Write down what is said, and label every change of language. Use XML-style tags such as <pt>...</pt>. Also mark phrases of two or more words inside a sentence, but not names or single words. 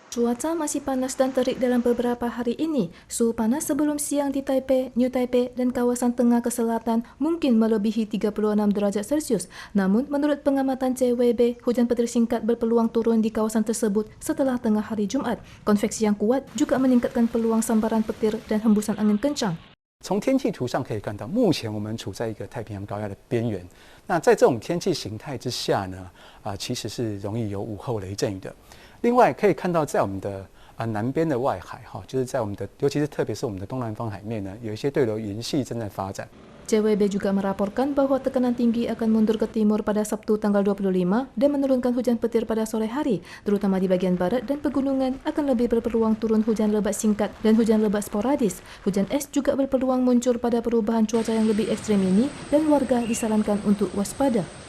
<id>Cuaca masih panas dan terik dalam beberapa hari ini. Suhu panas sebelum siang di Taipei, New Taipei, dan kawasan tengah ke selatan mungkin melebihi 36 derajat Celcius. Namun, menurut pengamatan CWB, hujan petir singkat berpeluang turun di kawasan tersebut setelah tengah hari Jumat. Konveksi yang kuat juga meningkatkan peluang sambaran petir dan hembusan angin kencang.</id> <zh>从天气图上可以看到，目前我们处在一个太平洋高压的边缘。那在这种天气形态之下呢，其实是容易有午后雷阵雨的。另外可以看到，在我们的南边的外海就是在我们的，尤其是特别是我们的东南方海面呢，有一些对流云系正在发展。</zh> <id>CWB juga meraporkan bahwa tekanan tinggi akan mundur ke timur pada Sabtu tanggal 25 dan menurunkan hujan petir pada sore hari, terutama di bagian barat dan pegunungan akan lebih berpeluang turun hujan lebat singkat dan hujan lebat sporadis. Hujan es juga berpeluang muncul pada perubahan cuaca yang lebih ekstrem ini dan warga disarankan untuk waspada.</id>